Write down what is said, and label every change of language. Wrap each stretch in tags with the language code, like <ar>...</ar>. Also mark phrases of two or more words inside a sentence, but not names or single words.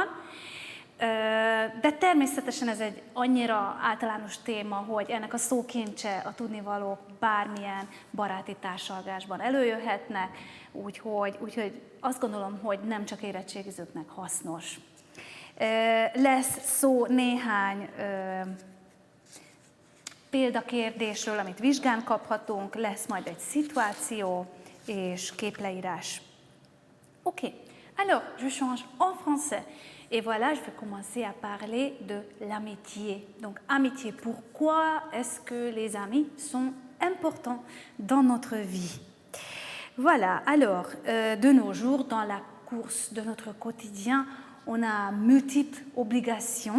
<hu>De természetesen ez egy annyira általános téma, hogy ennek a szókincse, a tudnivalók bármilyen baráti társalgásban előjöhetnek, úgyhogy azt gondolom, hogy nem csak érettségizőknek hasznos. Lesz szó néhány példakérdésről, amit vizsgán kaphatunk, lesz majd egy szituáció és képleírás.</hu> <fr>Ok, alors je change en français. Et voilà, je vais commencer à parler de l'amitié. Donc, amitié, pourquoi est-ce que les amis sont importants dans notre vie? Voilà, alors, de nos jours, dans la course de notre quotidien, on a multiples obligations.</fr>